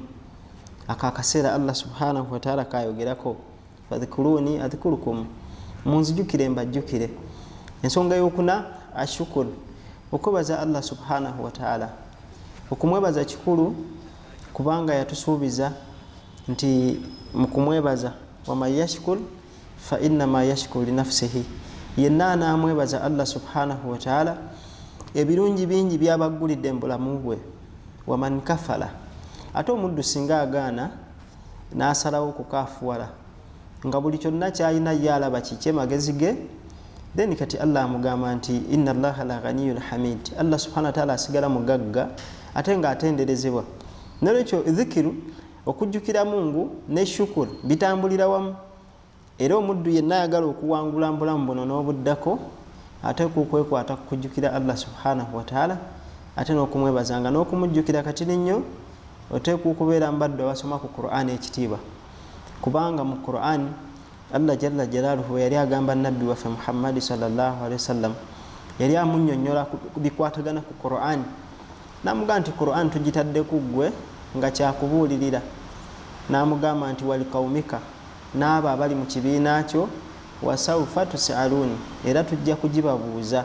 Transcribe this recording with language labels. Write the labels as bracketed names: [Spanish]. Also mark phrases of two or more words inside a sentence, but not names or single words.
[Ganda] Akaseera Allah [Arabic] سبحانه وتعالى [Ganda] kayogerako, [Arabic] فاذكروني أذكركم, [Ganda] munzijukire mbajjukire. Ensonga y'okuna, ashukuru, okwebaza Allah subhanahu wa ta'ala. Okumwebaza kikulu, kubanga yatusuubiza nti mu kumwebaza, [Arabic] ومن يشكر فإنما يشكر لنفسه. [Ganda] Yenna anaamwebaza Allah [Arabic] سبحانه وتعالى, [Ganda] ebirungi bingi byabaggulidde mu bulamu bwe. Waman kafala, ate omuddu singa agaana n'asalawo okukaafuwala nga buli kyonna kyalina yalaba kiki magezi ge, then kati Allah amugamba nti [Arabic] إن الله لغني حميد. [Ganda] Allah [Arabic] سبحانه وتعالى [Ganda] asigala mugagga ate nga atenderezebwa. Nolwekyo dhikiru, okujjukira Mungu ne shukuru bitambulira wamu. Era omuddu yenna ayagala okuwangula mbulamu buno n'obuddako, ate kukwekwata kujjukira Allah [Arabic] سبحانه وتعالى, [Ganda] ate n'okumwebazanga n'okumujjukira kati nnyo. Oteekwa okubeera mbaddu abasoma ku Qur'ani ekitiibwa, kubanga mu Qur'ani Allah [Arabic] جل جلاله [Ganda] yali agamba nabbi waffe Muhammad [Arabic] صلى الله عليه وسلم, [Ganda] yali amunnyonnyola bikwatagana ku Qur'ani. N'amugamba nti Qur'ani tugitadde ku ggwe nga kyakubuulirira. N'amugamba nti [Arabic] ولقومك, [Ganda] n'abo abali mu kibiina kyo, [Arabic] وسوف تسألون, [Ganda] era tujja kugibabuuza.